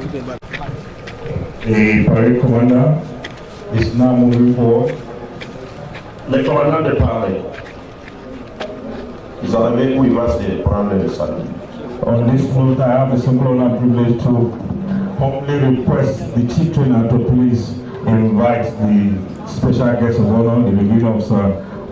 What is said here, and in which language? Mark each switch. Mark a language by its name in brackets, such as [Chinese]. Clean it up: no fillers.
[English] The parade commander is now moving forward. [French] Les commandants de parler. Ils arrivent où il va se prendre le salut. [English] On this note, I have the simple honor and privilege to humbly request the chief trainer to please invite the special guest of honor, the review officer.